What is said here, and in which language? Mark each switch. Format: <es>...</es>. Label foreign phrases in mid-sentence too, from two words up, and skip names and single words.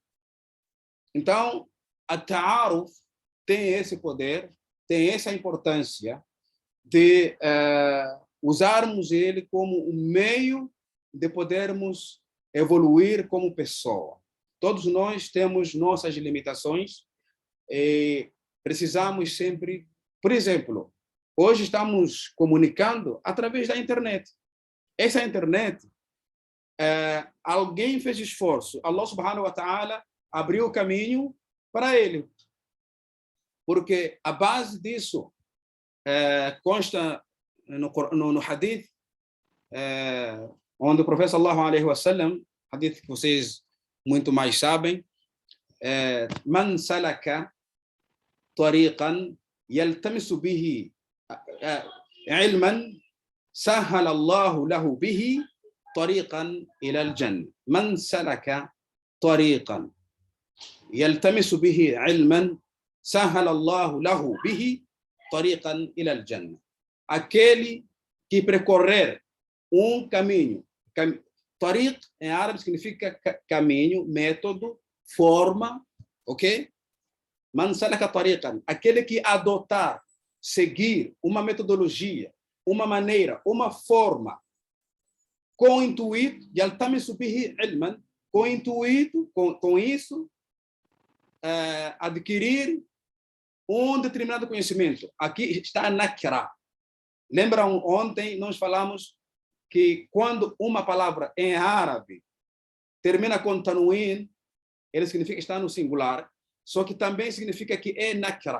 <pt>Então, a ta'aruf tem esse poder, tem essa importância de usarmos ele como um meio de podermos evoluir como pessoa. Todos nós temos nossas limitações e precisamos sempre... Por exemplo, hoje estamos comunicando através da internet. Essa internet, alguém fez esforço.</pt> <ar>الله سبحانه وتعالى</ar> <pt>abriu o caminho para ele. porque a base disso consta no hadith, onde o profeta</pt> <ar>صلى الله عليه وسلم,</ar> <pt>hadith que vocês muito mais sabem,</pt> <ar>من سلك طريقا يلتمس به علما سهل الله له به طريقا إلى الجنة. من سلك طريقا يلتمس به علما سهل الله له به طريقا إلى الجنة.</ar> <pt>Aquele que percorrer caminho. Tariq em árabe significa caminho, método, forma, ok?</pt> <ar>من سلك طريقا,</ar> <pt>aquele que adotar, seguir uma metodologia, uma maneira, uma forma, com o intuito,</pt> <ar>يلتمس به علما,</ar> <pt>com o intuito, com isso, adquirir determinado conhecimento. Aqui está a nakra. Lembram, ontem nós falamos que quando uma palavra em árabe termina com tanwin, ele significa que está no singular, só que também significa que é nakra.</pt>